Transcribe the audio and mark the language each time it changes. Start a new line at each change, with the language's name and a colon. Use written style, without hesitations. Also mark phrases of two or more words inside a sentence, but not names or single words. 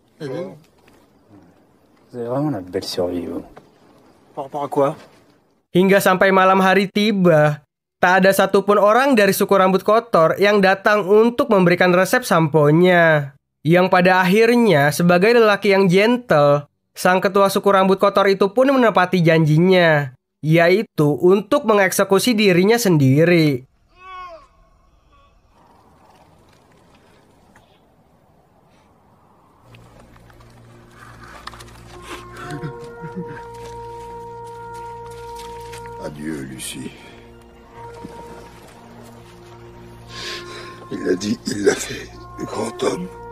Indonesian: Hingga sampai malam hari tiba, tak ada satupun orang dari suku rambut kotor yang datang untuk memberikan resep samponya. Yang pada akhirnya, sebagai lelaki yang gentle, sang ketua suku rambut kotor itu pun menepati janjinya, yaitu untuk mengeksekusi dirinya sendiri.
French: Adieu, Lucie. Il a dit, il l'a fait, le grand homme.